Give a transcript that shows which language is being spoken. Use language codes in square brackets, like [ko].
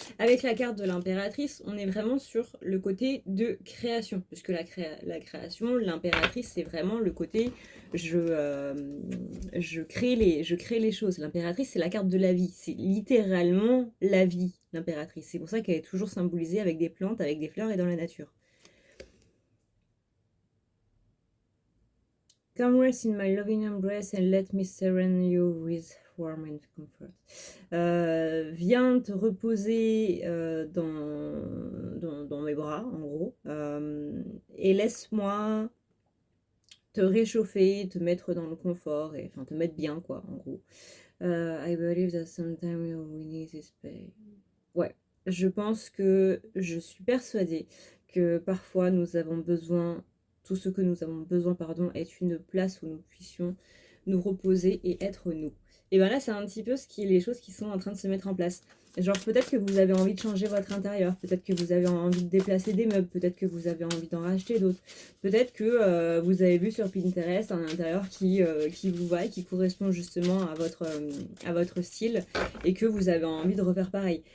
[fr] Avec la carte de l'impératrice, on est vraiment sur le côté de création, puisque la création, l'impératrice, c'est vraiment le côté je crée les choses. L'impératrice, c'est la carte de la vie, c'est littéralement la vie, l'impératrice. C'est pour ça qu'elle est toujours symbolisée avec des plantes, avec des fleurs et dans la nature. [en] Come rest in my loving embrace and let me serenade you with warmth and comfort. [fr] Viens te reposer dans mes bras, en gros, et laisse-moi te réchauffer, te mettre dans le confort, et enfin te mettre bien, quoi, en gros. [en] I believe that sometimes we need this pain. [fr] Ouais, je pense que je suis persuadée que parfois nous avons besoin. Tout ce que nous avons besoin, est une place où nous puissions nous reposer et être nous. Et bien là, c'est un petit peu les choses qui sont en train de se mettre en place. Genre, peut-être que vous avez envie de changer votre intérieur, peut-être que vous avez envie de déplacer des meubles, peut-être que vous avez envie d'en racheter d'autres, peut-être que vous avez vu sur Pinterest un intérieur qui vous va et qui correspond justement à votre style et que vous avez envie de refaire pareil.